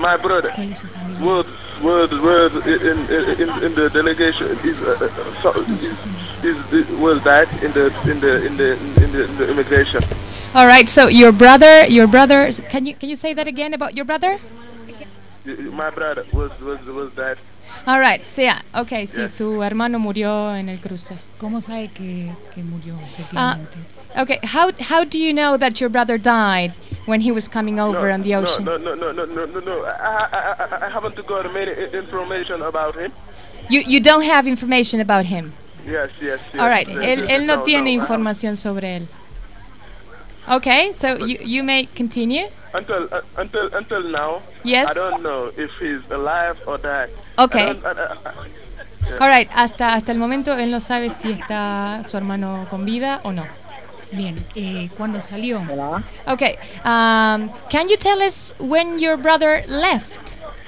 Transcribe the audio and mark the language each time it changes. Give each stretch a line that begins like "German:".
English: Words in the delegation is died in the immigration. All right. So your brother. Can you say that again about your brother? My brother was died. All right, yeah.
Spanish: Okay, sí, su hermano murió en el cruce. ¿Cómo sabe que murió efectivamente?
English: Okay, how do you know that your brother died when he was coming over on the ocean? No. I haven't got many information about him. You don't have information about him? Yes.
Spanish: All right, él no tiene información sobre él.
English: Okay, so you may continue. Until now. Yes. I don't know if he's alive or dead. Okay. Yeah. All right.
Spanish: Hasta el momento él no sabe si está su hermano con vida o no. Bien. ¿Cuándo salió? Hola.
English: Okay. Can you tell us when your brother left?